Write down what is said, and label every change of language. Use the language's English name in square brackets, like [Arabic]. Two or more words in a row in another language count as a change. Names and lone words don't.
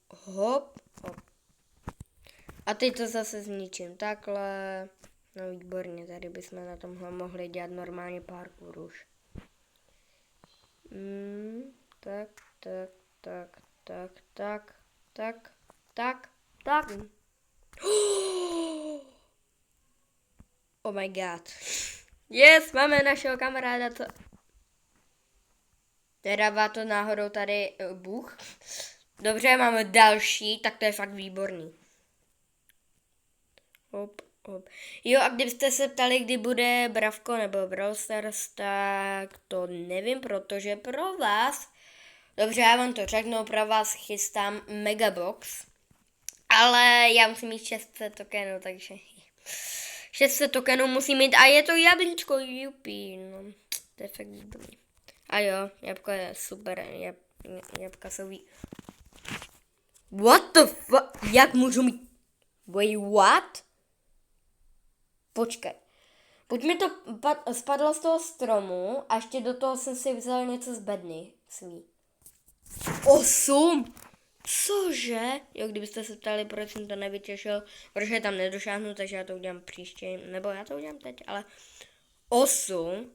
[Czech] A teď to zase zničím takhle. No výborně, tady bychom na tomhle mohli dělat normálně parkour už. Tak. [English] Oh my god. Yes, [Czech] máme našeho kamaráda, co... Nedává to náhodou tady Bůh. Dobře, máme další, tak to je fakt výborný. Hop. Jo, a kdybyste se ptali, kdy bude Bravko nebo Brawl Stars, tak to nevím, protože pro vás, dobře, já vám to řeknu, pro vás chystám Megabox, ale já musím mít 600 tokenů, takže 600 tokenů musím mít a je to jablíčko, jupi, no, to je fakt výborný. A jo, jabko je super, jabka jsou [English] What the fuck, [Czech] jak můžu mít, [English] wait, what? [Czech] Počkej. Buď mi to spadlo z toho stromu a ještě do toho jsem si vzal něco z bedny svý. 8! Cože? Jo, kdybyste se ptali, proč jsem to nevytěšil, protože tam nedošáhnu, takže já to udělám příště, nebo já to udělám teď, ale 8.